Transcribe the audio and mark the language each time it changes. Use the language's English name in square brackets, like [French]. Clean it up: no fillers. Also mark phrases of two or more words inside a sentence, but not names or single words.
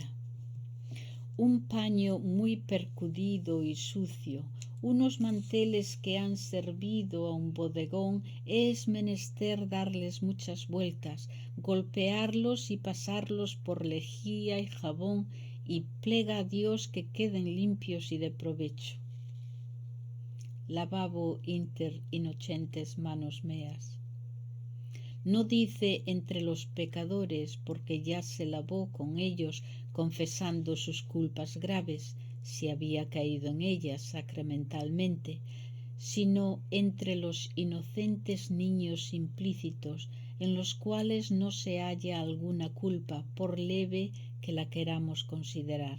[Spanish] Un paño muy percudido y sucio, unos manteles que han servido a un bodegón, es menester darles muchas vueltas, golpearlos y pasarlos por lejía y jabón, y plega a Dios que queden limpios y de provecho. [Latin] Lavabo inter innocentes manos meas. [Spanish] No dice entre los pecadores, porque ya se lavó con ellos, confesando sus culpas graves, si había caído en ellas sacramentalmente, sino entre los inocentes niños implícitos, en los cuales no se halla alguna culpa, por leve que la queramos considerar.